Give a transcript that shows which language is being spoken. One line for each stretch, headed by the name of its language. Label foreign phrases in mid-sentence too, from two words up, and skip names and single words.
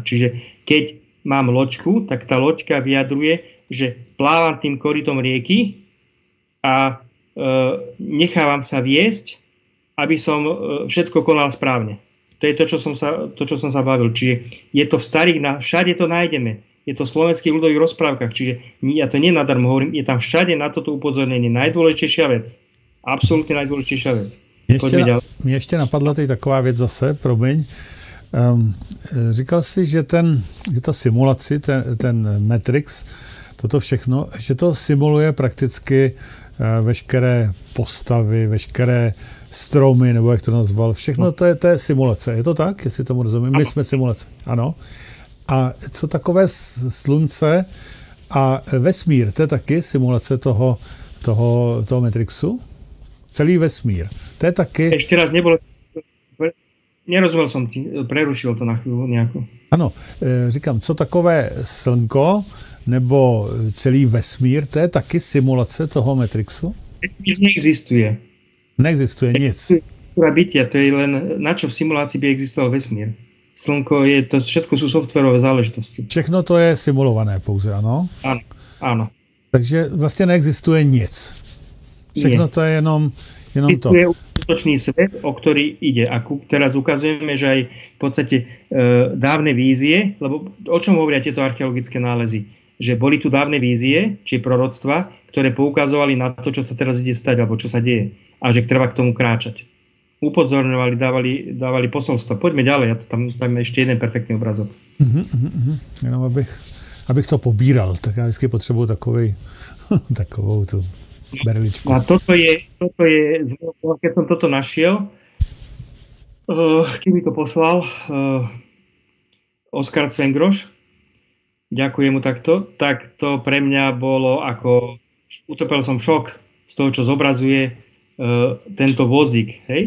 Slovak: Čiže keď mám loďku, tak tá loďka vyjadruje, že plávam tým korytom rieky a nechávam sa viesť, aby som všetko konal správne. To je to, čo som sa bavil. Čiže je to v starých, všade to nájdeme. Je to v slovenských ľudových rozprávkach. Čiže ja to nie nadarmo hovorím, je tam všade na toto upozornenie. Najdôležitejšia vec. Absolútne najdôležitejšia vec.
Czech: Mě ještě napadla tady taková věc zase, promiň. Říkal jsi, že ta simulaci, ten Matrix, toto všechno, že to simuluje prakticky veškeré postavy, veškeré stromy, nebo jak to nazval, všechno to je simulace. Je to tak, jestli tomu rozumím? My jsme simulace, ano. A co takové slunce a vesmír, to je taky simulace toho Matrixu? Celý vesmír. To je taky...
Slovak: Ešte raz nebolo... Nerozumel som ti, prerušil to na chvíľu nejako.
Czech: Ano, říkám, co takové slnko nebo celý vesmír, to je taky simulace toho Matrixu?
Slovak: Vesmír neexistuje.
Czech: Neexistuje nic.
Slovak: Bytia, to je len, na čo v simulácii by existoval vesmír. Slnko je, to všetko sú softwarové záležitosti.
Czech: Všechno to je simulované pouze, ano?
Slovak: Áno.
Czech: Takže vlastně neexistuje nic. Všechno to je jenom to.
Slovak: To je skutočný svet, o ktorý ide. A teraz ukazujeme, že aj v podstate dávne vízie, lebo o čom hovoria tieto archeologické nálezy? Že boli tu dávne vízie, či proroctva, ktoré poukazovali na to, čo sa teraz ide stať, alebo čo sa deje. A že treba k tomu kráčať. Upozorňovali, dávali posolstvo. Poďme ďalej, tam je ešte jeden perfektný obrazok.
Czech: Jenom abych to pobíral, tak já vždycky potřebuju takovou tu berličku.
Slovak: A toto je, keď som toto našiel, keď mi to poslal Oskar Cvengroš, ďakujem mu takto, tak to pre mňa bolo ako, utopil som šok z toho, čo zobrazuje tento vozík, hej?